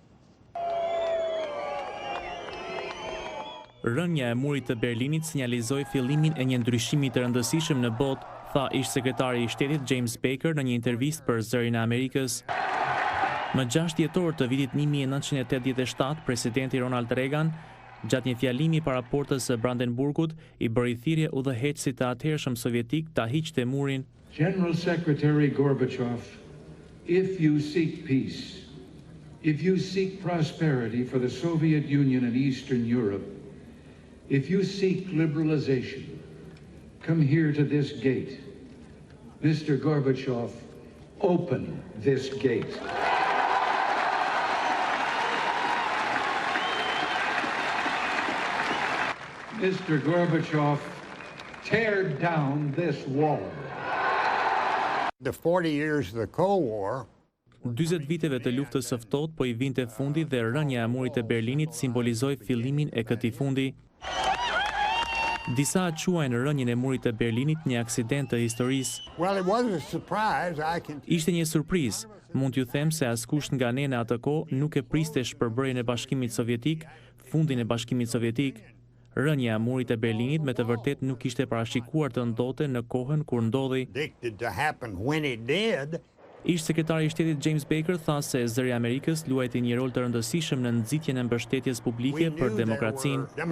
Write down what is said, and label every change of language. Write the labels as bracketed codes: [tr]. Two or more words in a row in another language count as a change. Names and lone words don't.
[sq] Rënja e murit të Berlinit sinjalizoi fillimin e një ndryshimi të rëndësishëm në botë, tha ish sekretari I Shtetit James Baker në një intervistë për Zërin e Amerikës. Më 6 dhjetor të vitit 1987, presidenti Ronald Reagan, gjatë një fjalimi para portës së Brandenburgut, I bëri thirrje udhëheqësit të atëhershëm sovjetik ta hiqte murin. [en] General Secretary Gorbachev, if you seek peace, if you seek prosperity for the Soviet Union and Eastern Europe, if you seek liberalization, come here to this gate. Mr. Gorbachev, open this gate. Mr. Gorbachev, tear down this wall. The 40 years of the Cold War [sq] 40 viteve të luftës së ftohtë po I vinte fundi dhe rënja e murit të Berlinit simbolizoi fillimin e këtij fundi. Disa quajnë rënjen e murit të Berlinit një aksident të historisë. [en] Well, it was a surprise. [sq] Ishte një surprizë. Mund t'ju them se askush nga ne në atë kohë nuk e priste shpërbërjen e Bashkimit Sovjetik, fundin e Bashkimit Sovjetik. Rënja e murit të Berlinit me të vërtet nuk ishte parashikuar të ndodhte në kohën kur ndodhi. Ish sekretari I Shtetit James Baker tha se Zëri I Amerikës luajti një rol të rëndësishëm në nxitjen e mbështetjes publike për demokracinë.